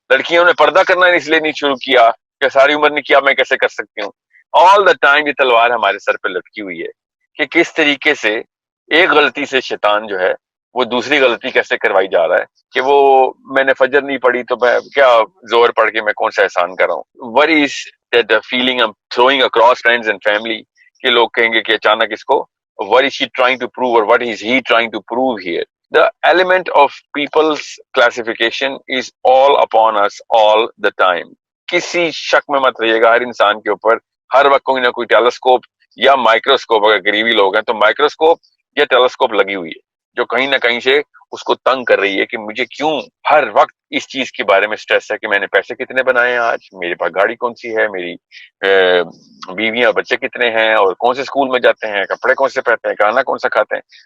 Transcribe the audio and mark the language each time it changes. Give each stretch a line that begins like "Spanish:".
Urdu: لڑکیوں نے پردہ کرنا اس لیے نہیں شروع کیا کہ ساری عمر نہیں کیا, میں کیسے کر سکتی ہوں.
English: all the time
Urdu: یہ تلوار ہمارے سر پہ لٹکی ہوئی ہے کہ کس طریقے سے ایک غلطی سے شیطان جو ہے وہ دوسری غلطی کیسے کروائی جا رہا ہے کہ وہ میں نے فجر نہیں پڑھی تو میں کیا زور پڑھ کے میں کون سا احسان کر رہا ہوں.
English: What is that feeling I'm throwing across friends and family
Urdu: کہ لوگ کہیں گے کہ اچانک اس کو
English: what is she trying to prove or what is he trying to prove here. The element of people's classification is all upon us all the time.
Urdu: کسی شک میں مت رہیے گا, ہر انسان کے اوپر ہر وقت کوئی نہ کوئی ٹیلیسکوپ یا مائکروسکوپ, اگر غریبی لوگ ہیں تو مائکروسکوپ یا ٹیلیسکوپ لگی ہوئی ہے جو کہیں نہ کہیں سے اس کو تنگ کر رہی ہے کہ مجھے کیوں ہر وقت اس چیز کے بارے میں سٹریس ہے کہ میں نے پیسے کتنے بنائے ہیں آج, میرے پاس گاڑی کون سی ہے, میری بیویاں بچے کتنے ہیں, اور کون سے اسکول میں جاتے ہیں, کپڑے کون سے پہنتے ہیں, کھانا کون سا کھاتے ہیں.